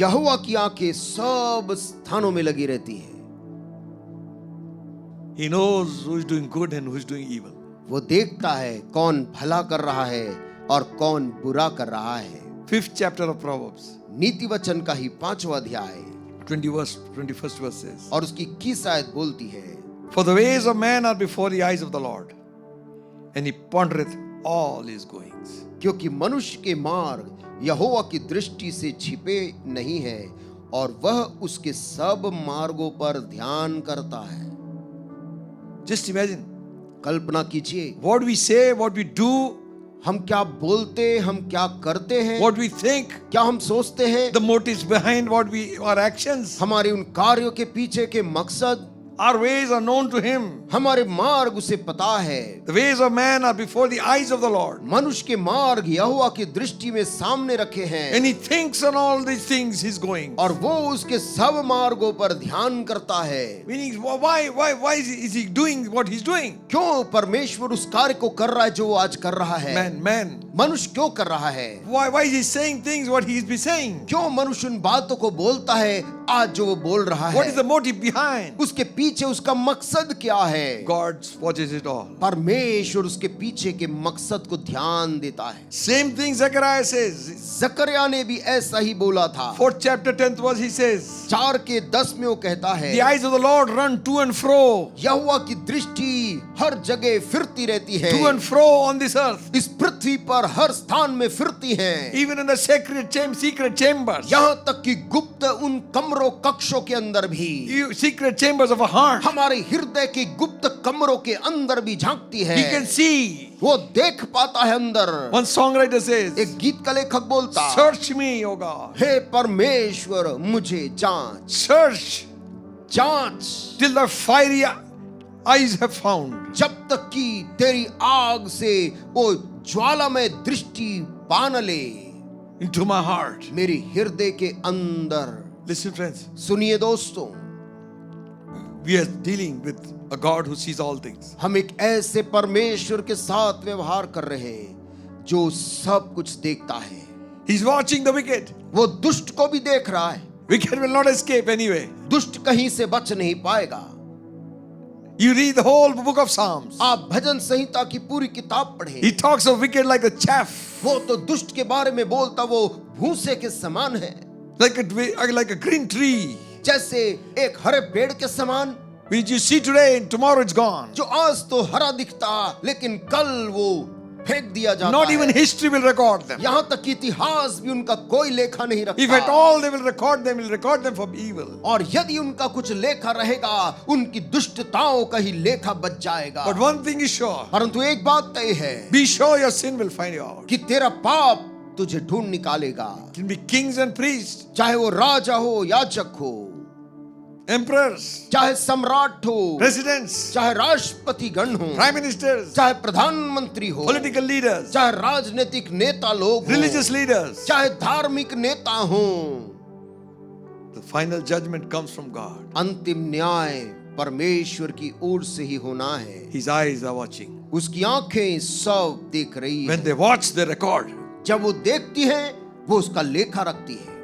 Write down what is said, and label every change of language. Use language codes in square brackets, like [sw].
[hi] यहोवा की आंखें सब स्थानों में लगी रहती हैं। [en] He knows who is doing good and who is doing evil. [hi] वो देखता है कौन भला कर रहा है और कौन बुरा कर रहा है। [en] 5th chapter of Proverbs, [hi] नीति वचन का ही 5वां अध्याय [en] 21st verse says, [hi] और उसकी 21 आयत बोलती है, [en] For the ways of man are before the eyes of the Lord, and he pondereth all his goings. [hi] क्योंकि मनुष्य के मार्ग यहोवा की दृष्टि से छिपे नहीं है और वह उसके सब मार्गों पर ध्यान करता है। [en] Just imagine, [hi] कल्पना कीजिए, [en] what we say, what we do, [hi] हम क्या बोलते, हम क्या करते हैं, [en] what we think, [hi] क्या हम सोचते हैं, [en] the motives behind our actions. [hi] हमारे उन कार्यों के पीछे के मकसद, [en] Our ways are known to him. [hi] हमारे मार्ग उसे पता है। [en] The ways of man are before the eyes of the Lord. [hi] मनुष्य के मार्ग यहोवा की दृष्टि में सामने रखे हैं, [en] And he thinks on all these things he's going. [hi] और वो उसके सब मार्गों पर ध्यान करता है। [en] Meaning, why is he doing what he's doing? [hi] क्यों परमेश्वर उस कार्य को कर रहा है जो वो आज कर रहा है? [en] Man. [hi] मनुष्य क्यों कर रहा है? [en] Why is he saying things what he's been saying? [hi] क्यों मनुष्य उन बातों को बोलता है आज जो वो बोल रहा [en] What is the motive behind? [hi] उसके पीछे उसका मकसद क्या है? है। [en] God watches it all. [hi] परमेश्वर उसके पीछे के मकसद को ध्यान देता है। [en] Same thing Zechariah says. [hi] जकरिया ने भी ऐसा ही बोला था। [en] 4th chapter 10th verse he says, [hi] 4:10 में वो कहता है, [en] the eyes of the Lord run to and fro, [hi] यहोवा की दृष्टि हर जगह फिरती रहती है, [en] to and fro on this earth, [hi] इस पृथ्वी पर हर स्थान में फिरती है, [en] even in the secret chambers, [hi] यहाँ तक कि गुप्त उन कमरों कक्षों के अंदर भी, [en] secret chambers of a heart. [hi] हमारे हृदय के गुप्त कमरों के अंदर भी झांकती है। [en] He can see. [hi] वो देख पाता है अंदर। [en] One songwriter says, [hi] एक गीत का लेखक बोलता, [en] search me, O God. [hi] हे परमेश्वर मुझे जांच, [en] Search [hi] जांच, [en] till the fiery eyes have found. [hi] जब तक कि तेरी आग से वो ज्वालामय दृष्टि पा न ले [en] Into my heart. [hi] मेरे हृदय के अंदर। [en] Listen friends, [hi] सुनिए दोस्तों, [en] we are dealing with a God who sees all things. [hi] हम एक ऐसे परमेश्वर के साथ व्यवहार कर रहे हैं जो सब कुछ देखता है। [en] He's watching the wicked. [hi] वो दुष्ट को भी देख रहा है। [en] Wicked will not escape anyway. [hi] दुष्ट कहीं से बच नहीं पाएगा। [en] You read the whole book of Psalms. [hi] आप भजन संहिता की पूरी किताब पढ़ें। [en] He talks of wicked like a chaff, [hi] वो तो दुष्ट के बारे में बोलता वो भूसे के समान है, [en] like a green tree, [hi] जैसे एक हरे पेड़ के समान, [en] which you see today and tomorrow it's gone. [hi] जो आज तो हरा दिखता लेकिन कल वो फेंक दिया जाता [en] Not [hi] है। [en] even history will record them. [hi] यहाँ तक कि इतिहास भी उनका कोई लेखा नहीं रखता। [en] If at all they will record them for evil. [hi] और यदि उनका कुछ लेखा रहेगा, उनकी दुष्टताओं का ही लेखा बच जाएगा। [en] But one thing is sure. [hi] परंतु एक बात तय है, [en] Be sure your sin will find you out. [hi] कि तेरा पाप तुझे ढूंढ निकालेगा। [en] It can be kings and priests, [hi] चाहे वो राजा हो, याजक हो, [en] emperors, [hi] चाहे सम्राट हो, [en] presidents, [hi] चाहे राष्ट्रपति गण हो, [en] prime ministers, [hi] चाहे प्रधानमंत्री हो, [en] political leaders, [hi] चाहे राजनीतिक नेता लोग हो, [en] religious leaders. [hi] चाहे धार्मिक नेता हो, [en] The final judgment comes from God. [hi] अंतिम न्याय परमेश्वर की ओर से ही होना है। [en] His eyes are watching. [hi] उसकी आंखें सब देख रही [en] When [hi] हैं। [en] they watch, they record. [hi] जब वो देखती हैं, वो उसका लेखा रखती है।